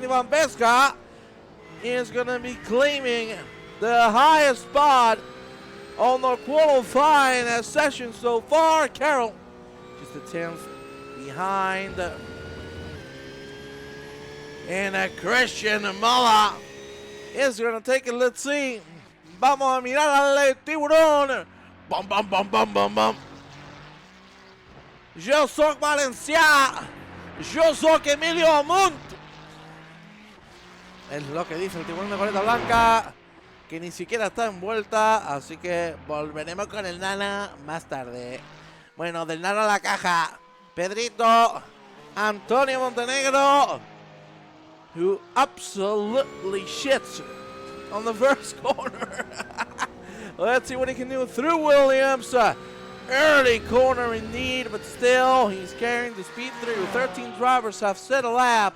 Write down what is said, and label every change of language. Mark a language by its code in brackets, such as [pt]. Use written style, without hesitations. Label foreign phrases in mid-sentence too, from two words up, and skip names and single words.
[en] Ivan Beska is going to be claiming the highest spot on the qualifying session so far. Carroll just a 10th behind. And Christian Mola is going to take it. Let's see. [es] Vamos a mirar al tiburón. Bum, bum, bum, bum, bum, bum. Josok Valencia Yo soy Emilio Amont. Es lo que dice el tiburón de coleta blanca, que ni siquiera está envuelta, así que volveremos con el Nana más tarde. Bueno, del Nana a la caja, Pedrito, Antonio Montenegro, [en] who absolutely shits on the first corner. Let's see what he can do through Williams. Early corner indeed, but still, he's carrying the speed through. 13 drivers have set a lap.